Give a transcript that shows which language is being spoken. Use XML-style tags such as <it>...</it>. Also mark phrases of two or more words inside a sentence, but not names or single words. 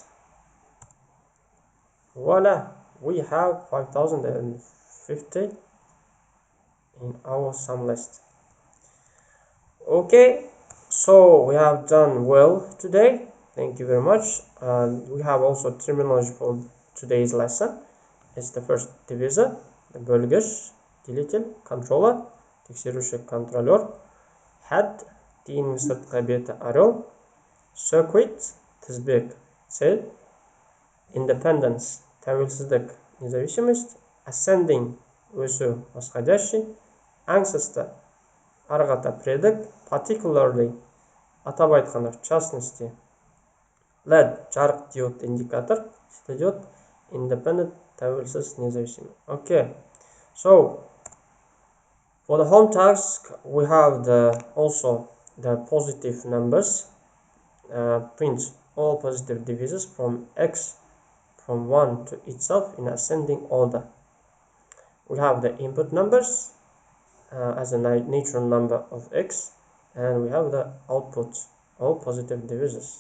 <en>Voila, we have 5050 in our sum list. Okay, so we have done well today. Thank you very much. We have also terminology for today's lesson. It's the first divisor, the bölgüç, deleter, controller,</en> <kk>тексеруші контролер, head, тиынның сыртқы беті орел, circuit, тізбек, цель, independence, тәуелсіздік, независимость, ascending, өсу, восходящий, ancestor, арғы ата предок, particularly, атап айтқанда</kk> <ru>в частности,</ru> <kk>LED, жарық диод индикатор, светодиод, independent, тәуелсіз, независимый.</kk> <en>Okay, so for the home task we have also the positive numbers. Print all positive divisors from x from 1 to itself in ascending order. We have the input numbers as a natural number of x, and we have the output, all positive divisors.</en>